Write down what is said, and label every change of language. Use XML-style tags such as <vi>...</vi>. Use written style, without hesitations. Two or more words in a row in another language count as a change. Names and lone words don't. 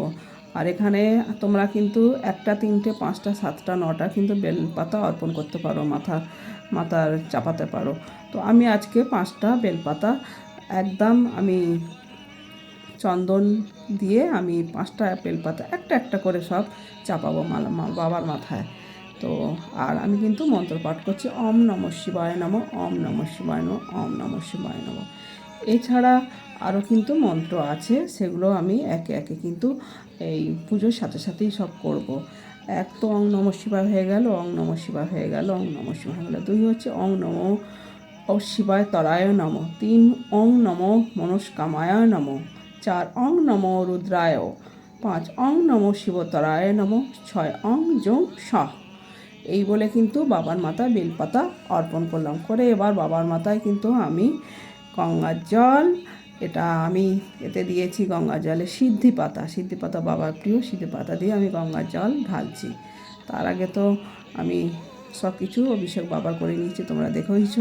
<bn>আর এখানে তোমরা কিন্তু 1টা 3টে 5টা 7টা 9টা কিন্তু বেলপাতা অর্পণ করতে পারো, মাথার চাপাতে পারো। তো আমি আজকে 5টা বেলপাতা একদম আমি চন্দন দিয়ে আমি 5টা বেলপাতা একটা একটা করে সব চাপাবো বাবার মাথায়। তো আর আমি কিন্তু মন্ত্র পাঠ করছি,</bn> <sa>ওম নমঃ শিবায় নমঃ, ওম নমঃ শিবায় নমঃ, ওম নমঃ শিবায় নমঃ।</sa> <bn>এছাড়া আরও কিন্তু মন্ত্র আছে, সেগুলো আমি একে একে কিন্তু এই পুজোর সাথে সাথেই সব করব। এক তো</bn> <sa>ওং নমঃ শিবায়</sa> <bn>হয়ে গেল,</bn> <sa>ওং নমঃ শিবায়</sa> <bn>হয়ে গেল,</bn> <sa>ওং নমঃ শিবায়</sa> <bn>হয়ে গেল।</bn> <sa>2 হচ্ছে ওং নমঃ শিবায় তরায় নমঃ। 3 ওং নমঃ মনস্কামায় নমঃ। 4 ওং নমঃ রুদ্রায়। 5 ওং নমঃ শিবতরায় নমঃ। 6 ওং জং শাহ।</sa> <bn>এই বলে কিন্তু বাবার মাথায় বেলপাতা অর্পণ করলাম। করে এবার বাবার মাথায় কিন্তু আমি গঙ্গার জল, এটা আমি এতে দিয়েছি গঙ্গার জলে সিদ্ধি পাতা, বাবার প্রিয় সিদ্ধি পাতা দিয়ে আমি গঙ্গার জল ঢালছি। তার আগে তো আমি সব কিছু অভিষেক বাবার করে নিয়েছি, তোমরা দেখেইছো।</bn>